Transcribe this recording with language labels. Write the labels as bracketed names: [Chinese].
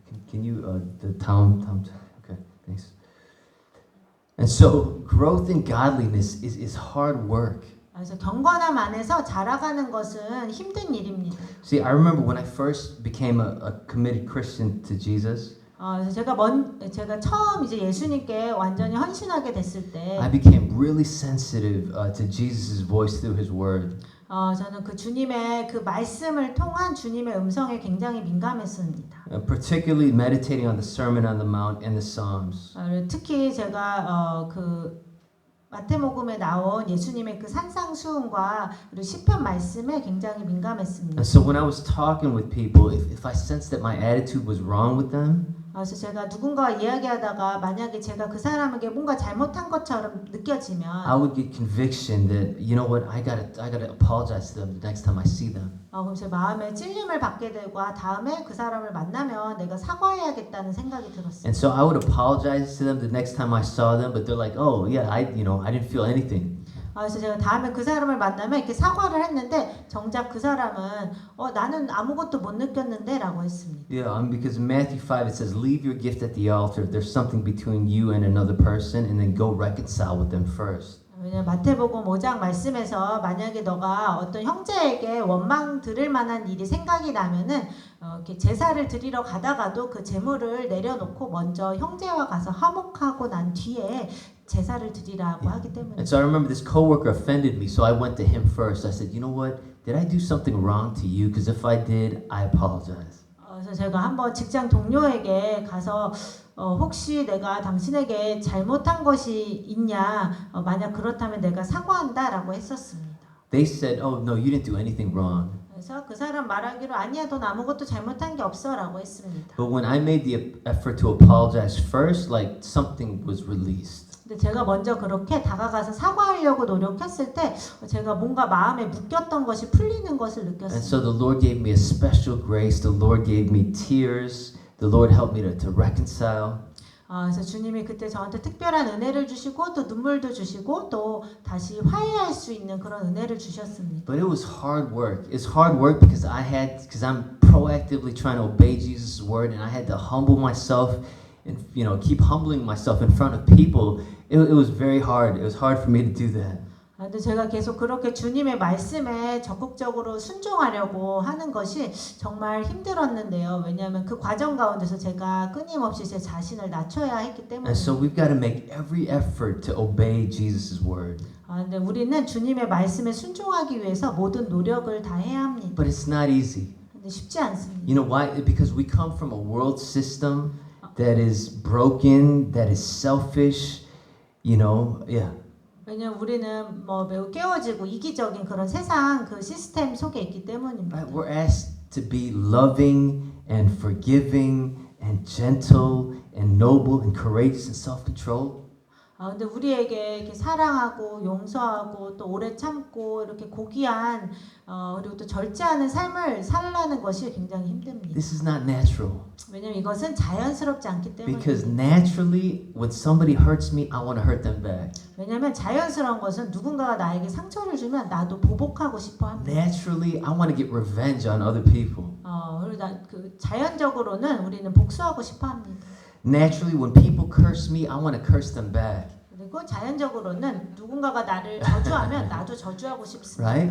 [English] Can you the Tom okay, thanks. And so growth in godliness is hard work. [Korean] 그래서 경건함 안에서 자라가는 것은 힘든 일입니다. [English] See, I remember when I first became a committed Christian to Jesus. [Korean] 그래서 제가 처음 이제 예수님께 완전히 헌신하게 됐을 때 [English] I became really sensitive to Jesus' voice through His Word. [Korean] 저는 그 주님의 그 말씀을 통한 주님의 음성에 굉장히 민감했습니다. [English] Particularly meditating on the Sermon on the Mount and the Psalms. [Korean] 특히 제가 그 마태복음에 나온 예수님의 그 산상수훈과 그리고 시편 말씀에 굉장히 민감했습니다. [English] And so when I was talking with people, if I sensed that my attitude was wrong with them, [Korean] 그래서 제가 누군가와 이야기하다가 만약에 제가 그 사람에게 뭔가 잘못한 것처럼 느껴지면 [English] I would get conviction that, you know what, I gotta apologize to them the next time I see them. [Korean] 그럼 제 마음에 찔림을 받게 되고 다음에 그 사람을 만나면 내가 사과해야겠다는 생각이 들었어요. [English] And so I would apologize to them the next time I saw them, but they're like, oh yeah, I didn't feel anything. [Korean] 그래서 제가 다음에 그 사람을 만나면 이렇게 사과를 했는데 정작 그 사람은 나는 아무것도 못 느꼈는데라고 했습니다. [English] Yeah, because in Matthew 5 it says, leave your gift at the altar if there's something between you and another person, and then go reconcile with them first. [Korean] 왜냐면 마태복음 5장 말씀에서 만약에 너가 어떤 형제에게 원망 들을 만한 일이 생각이 나면은 이렇게 제사를 드리러 가다가도 그 제물을 내려놓고 먼저 형제와 가서 화목하고 난 뒤에 제사를 드리라고 하기 때문에. [English] And so I remember this coworker offended me, so I went to him first. I said, you know what? Did I do something wrong to you? Because if I did, I apologize. [Korean] 그래서 제가 한번 직장 동료에게 가서 혹시 내가 당신에게 잘못한 것이 있냐? 만약 그렇다면 내가 사과한다라고 했었습니다. [English] They said, oh no, you didn't do anything wrong. [Korean] 그래서 그 사람 말하기로 아니야, 넌 아무것도 잘못한 게 없어라고 했습니다. [English] But when I made the effort to apologize first, like something was released. [Korean] 근데 제가 먼저 그렇게 다가가서 사과하려고 노력했을 때 제가 뭔가 마음에 묶였던 것이 풀리는 것을 [English] And [Korean] 느꼈습니다. [English] so the Lord gave me a special grace. The Lord gave me tears. The Lord helped me to reconcile. [Korean] 그래서 주님이 그때 저한테 특별한 은혜를 주시고 또 눈물도 주시고 또 다시 화해할 수 있는 그런 은혜를 주셨습니다. [English] But it was hard work. It's hard work because I'm proactively trying to obey Jesus' word, and I had to humble myself and keep humbling myself in front of people. It was very hard. It was hard for me to do that. [Korean] 근데 제가 계속 그렇게 주님의 말씀에 적극적으로 순종하려고 하는 것이 정말 힘들었는데요. 왜냐하면 그 과정 가운데서 제가 끊임없이 제 자신을 낮춰야 했기 때문에. [English] And so we've got to make every effort to obey Jesus' word. [Korean] 근데 우리는 주님의 말씀에 순종하기 위해서 모든 노력을 다 해야 합니다. [English] But it's not easy. [Korean] 근데 쉽지 않습니다. [English] You know why? Because we come from a world system that is broken, that is selfish, yeah. [Korean] 왜냐면 우리는 매우 깨어지고 이기적인 그런 세상 그 시스템 속에 있기 때문입니다. [English] Right? We're asked to be loving and forgiving and gentle and noble and courageous and self-controlled. [Korean] 근데 우리에게 이렇게 사랑하고 용서하고 또 오래 참고 이렇게 고귀한 그리고 또 절제하는 삶을 살라는 것이 굉장히 힘듭니다. [English] This is not natural. [Korean] 왜냐면 이것은 자연스럽지 않기 [English] Because [Korean] 때문입니다. [English] naturally, when somebody hurts me, I want to hurt them back. [Korean] 왜냐면 자연스러운 것은 누군가가 나에게 상처를 주면 나도 보복하고 싶어 합니다. [English] Naturally, I want to get revenge on other people. [Korean] 그리고 그 자연적으로는 우리는 복수하고 싶어 합니다. [English] Naturally, when people curse me, I want to curse them back. [Korean] 그리고 자연적으로는 누군가가 나를 저주하면 나도 저주하고 싶습니다.